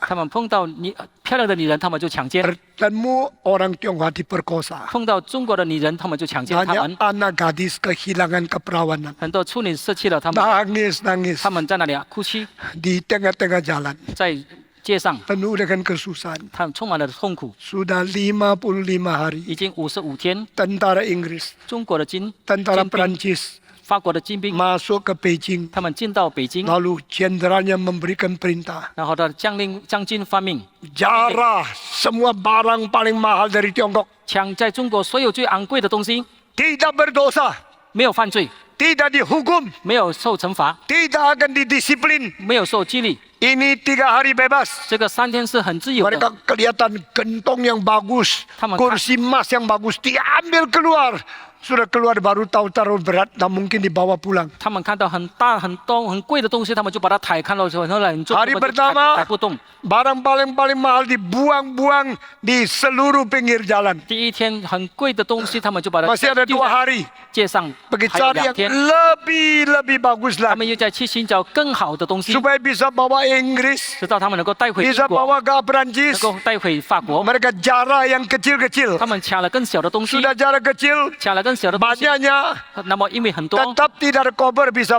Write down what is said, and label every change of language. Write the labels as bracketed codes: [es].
[zh] 他们碰到漂亮的女人，他们就强奸； [id] Bertemu orang Tionghoa diperkosa. [zh] 碰到中国的女人，他们就强奸他 [id] Banyak [zh] 们。 [id] anak gadis kehilangan keperawanan. [zh] 很多处女舍弃了他们， [id] Nangis-nangis [zh] 他们在那里哭泣， [id] di tengah-tengah jalan. [zh] 在街上， [id] Penuh dengan kesusahan. [zh] 他们充满了痛苦。 [id] Sudah 55 hari. [zh] 已经55天， [id] Tentara Inggris, [zh] 中国的军 [id] tentara [zh] 兵、 [id] Prancis [zh] 法国的军兵， [id] masuk ke Beijing. [zh] 他们进到北京， [id] Lalu jenderalnya memberikan perintah. [zh] 然后他的将军发命， [id] Jarah semua barang paling mahal dari Tiongkok. [zh] 抢在中国所有最昂贵的东西， [id] Tidak berdosa. [zh] 没有犯罪， [id] Tidak dihukum. [zh] 没有受惩罚， [id] Tidak akan didisiplin. [zh] 没有受激励。 [id] Ini 3 hari bebas. [zh] 这个3天是很自由的， [id] Mereka kelihatan gentong yang bagus. Taman- Kursi emas yang bagus. Diambil keluar. Sudah keluar baru tahu taruh berat. Tak mungkin dibawa pulang. [zh] 他们看到很大、很多、很贵的东西，他们就把它抬，看到之后，然后很重， [id] Hari [zh] 他们就 [id] pertama [zh] 抬不动。 [id] barang paling mahal dibuang-buang di seluruh pinggir jalan. [zh] 第一天很贵的东西，他们就把它 [id] Masih ada [zh] 丢 [id] 2 [zh] 在 [id] hari. [zh] 街上， [id] Pergi [zh] 还有 [id] cari [zh] 2 [id] yang [zh] 天， [id] lebih bagus [zh] 他 [id] lagi. [zh] 们又再去寻找更好的东西， [id] Supaya bisa bawa Inggris. [zh] 直到他们能够带回英 [id] Bisa [zh] 国， [id] bawa ke [zh] 能 [id] Perancis. [zh] 够带回法国。 [id] Mereka jarah yang kecil-kecil. [zh] 他们抢了更小的东西， [id] Sudah jarah kecil. [zh] 抢了更小的东西， [id] Banyaknya [zh] 那么因为很多， [id] tetap tidak ada kober bisa